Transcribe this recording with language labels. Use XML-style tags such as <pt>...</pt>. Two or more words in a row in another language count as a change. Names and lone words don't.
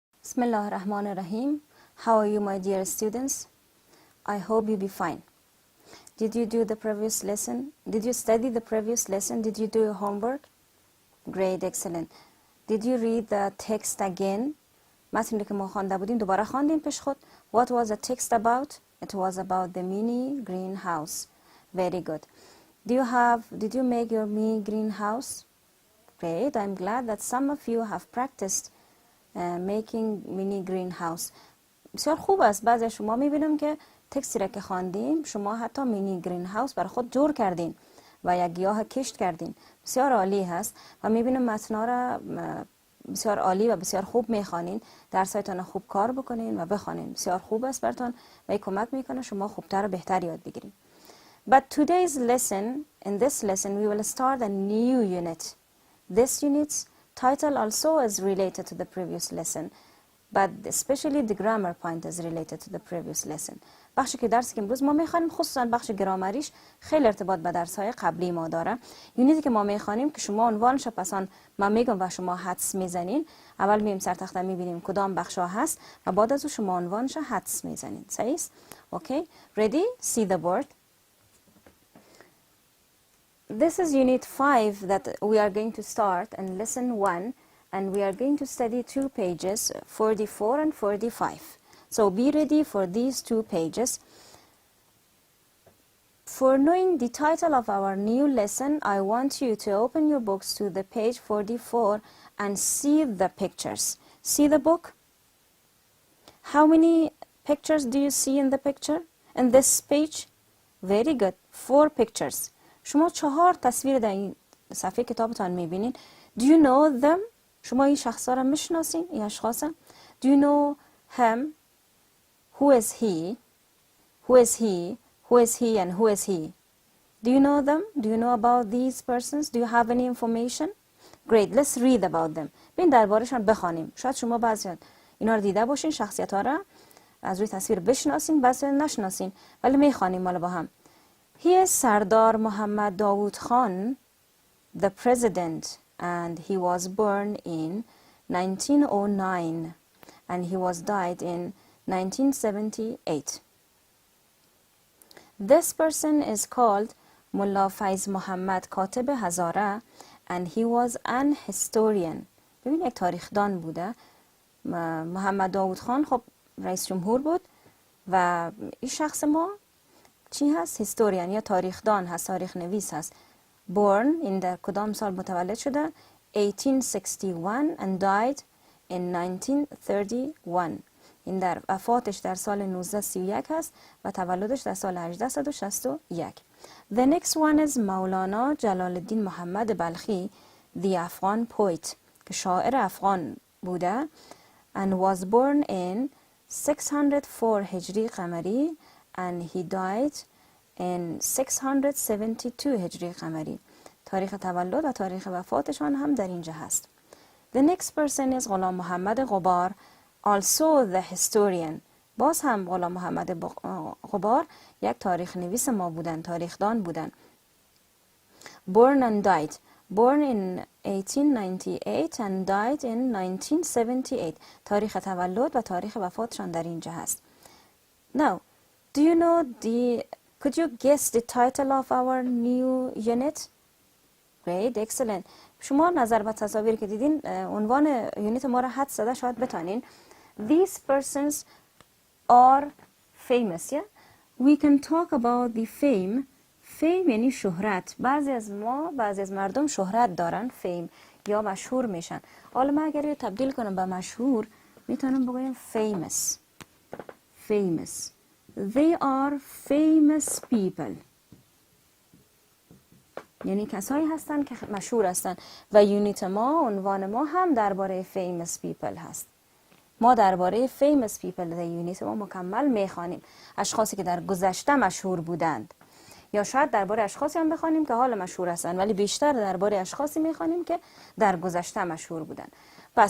<ar>بسم الله الرحمن الرحيم.</ar> <en>How are you, my dear students? I hope you be fine. Did you do the previous lesson? Did you study the previous lesson? Did you do your homework? Great, excellent. Did you read the text again?</en> <fa>متنی که ما خوانده بودیم دوباره خواندیم پیش خود.</fa> <en>What was the text about? It was about the mini greenhouse. Very good. Did you make your mini greenhouse? Great. I'm glad that some of you have practiced making mini greenhouse.</en> <fa>بسیار خوب است. بعضی شما میبینم که تکستی را که خواندیم شما حتی</fa> <en>mini greenhouse</en> <fa>برای خود جور کردین و یک گیاه کشت کردین. بسیار عالی هست و میبینم متنا را بسیار عالی و بسیار خوب میخوانین. درسایتان خوب کار بکنین و بخوانین. بسیار خوب است براتون و کمک میکنه شما خوبتر و بهتر یاد بگیرین.</fa> <en>But today's lesson, in this lesson we will start a new unit. This unit's title also is related to the previous lesson, but especially the grammar point is related to the previous lesson.</en> <fa>بخشی که درسی که امروز ما میخوانیم خصوصا بخش گرامریش خیلی ارتباط به درس‌های قبلی ما داره. یونیتی که ما میخوانیم که شما عنوانش پسان من میگم و شما حدس میزنین. اول مییم سر تخته میبینیم کدام بخشا هست و بعد از اون شما عنوانش حدس میزنین. صحیح است؟</fa> <en>Okay? Ready? See the board. This is unit 5 that we are going to start and lesson 1, and we are going to study 2 pages, 44 and 45. So be ready for these 2 pages. For knowing the title of our new lesson, I want you to open your books to the page 44 and see the pictures. See the book? How many pictures do you see in the picture? In this page? Very good. 4 pictures.</en> <fa>شما 4 تصویر در این صفحه کتابتان میبینید.</fa> <en>Do you know them?</en> <fa>شما این شخصا را میشناسین؟ این اشخاص؟</fa> <en>Do you know him? Who is he? Who is he? Who is he and who is he? Do you know them? Do you know about these persons? Do you have any information? Great. Let's read about them.</en> <fa>بین دربارشان بخوانیم. شاید شما بعضی اینا رو دیده باشین، شخصیت ها را از روی تصویر بشناسین، بعضی نشناسین، ولی میخوانیم مالا با هم.</fa> <en>He is Sardar Muhammad Dawood Khan, the president, and he was born in 1909 and he was died in 1978. This person is called Mullah Faiz Muhammad Katib Hazara and he was an historian.</en> <fa>ببین یک تاریخدان بوده. محمد داوود خان خب رئیس جمهور بود و این شخص ما چی هست؟ هیستوریان یا تاریخدان هست، تاریخ نویس هست.</fa> <en>Born in</en> <fa>در کدام سال متولد شده؟</fa> <en>1861 and died in 1931.</en> <fa>این در وفاتش در سال 1931 هست و تولدش در سال 1861.</fa> <en>The next one is مولانا جلال الدین محمد بلخی, the Afghan poet,</en> <fa>که شاعر افغان بوده</fa> <en>and was born in 604</en> <fa>هجری قمری</fa> <en>and he died in 672</en> <fa>هجری قمری. تاریخ تولد و تاریخ وفاتشان هم در اینجا هست.</fa> <en>The next person is غلام محمد غبار, also the historian.</en> <fa>باز هم غلام محمد غبار یک تاریخ نویس ما بودن، تاریخدان بودن.</fa> <en>Born and died. Born in 1898 and died in 1978.</en> <fa>تاریخ تولد و تاریخ وفاتشان در اینجا هست.</fa> <en>Now, do you know could you guess the title of our new unit? Great, excellent.</en> <fa>شما نظر به تصاویر که دیدین عنوان یونیت ما را حدس زده شاید بتانین.</fa> <en>These persons are famous, yeah? We can talk about the fame.</en> <fa>Fame یعنی شهرت. بعضی از مردم شهرت دارن، fame یا مشهور میشن. حالا من اگر تبدیل کنم به مشهور میتونم بگویم famous.</fa> <en>Famous. They are famous people.</en> <fa>یعنی کسایی هستن که مشهور هستن و یونیت ما، عنوان ما هم درباره</fa> <en>famous people</en> <fa>هست. ما درباره</fa> <en>famous people</en> <fa>در یونیت ما مکمل میخوانیم. اشخاصی که در گذشته مشهور بودند. یا شاید درباره اشخاصی هم بخوانیم که حال مشهور هستند، ولی بیشتر درباره اشخاصی میخوانیم که در گذشته مشهور بودند.</fa>